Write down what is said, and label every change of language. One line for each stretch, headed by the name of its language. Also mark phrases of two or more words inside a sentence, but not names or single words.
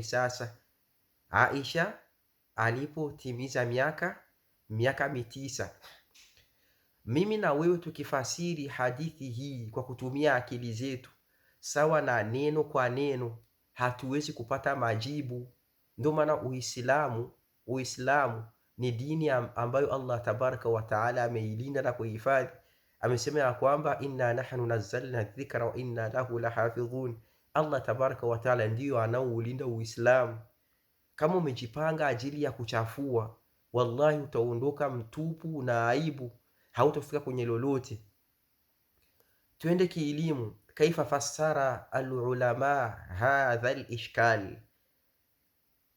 Swahili: Sasa Aisha alipotimiza miaka 9, mimi na wewe tukifasiri hadithi hii kwa kutumia akili zetu sawa na neno kwa neno, hatuwezi kupata majibu. Ndio maana Uislamu ni dini ambayo Allah
Arabic: تبارك وتعالى
Swahili: ameilinda na kuhifadhi. Amesema ya kwamba
Arabic: إنا نحن نزلنا الذكر وإنا له لحافظون.
Swahili: Allah
Arabic: تبارك وتعالى
Swahili: ndiyo anaoulinda Uislamu. Kama umejipanga ajili ya kuchafua, wallahi utaondoka mtupu na aibu, hautafika kwenye lolote. Twende kielimu.
Arabic: كيف فسر العلماء هذا الإشكال?